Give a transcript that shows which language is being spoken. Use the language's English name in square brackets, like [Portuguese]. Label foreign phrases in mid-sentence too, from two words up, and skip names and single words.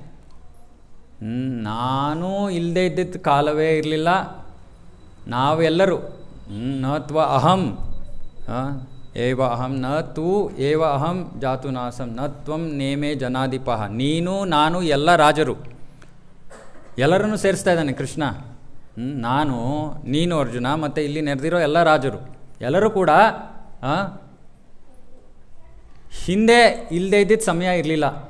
[Kannada] ನಾನು ಇಲ್ಲದೆ ಇದ್ದಿದ್ದ ಕಾಲವೇ ಇರಲಿಲ್ಲ. [Sanskrit] ನಾವೆಲ್ಲರೂ ನತ್ವ ಅಹಂ ಏವ ಅಹಂ ನ ತೂ ಏವ ಅಹಂ ಜಾತುನಾಸಂ ನ ತ್ವಂ ನೇಮೇ ಜನಾಧಿಪಃ. [Kannada] ನೀನು ನಾನು ಎಲ್ಲ ರಾಜರು, ಎಲ್ಲರನ್ನು ಸೇರಿಸ್ತಾ ಇದ್ದಾನೆ ಕೃಷ್ಣ. ನಾನು, ನೀನು ಅರ್ಜುನ, ಮತ್ತು ಇಲ್ಲಿ ನೆರೆದಿರೋ ಎಲ್ಲ ರಾಜರು ಎಲ್ಲರೂ ಕೂಡ ಹಿಂದೆ ಇಲ್ಲದೆ ಇದ್ದಿದ್ದ ಸಮಯ ಇರಲಿಲ್ಲ.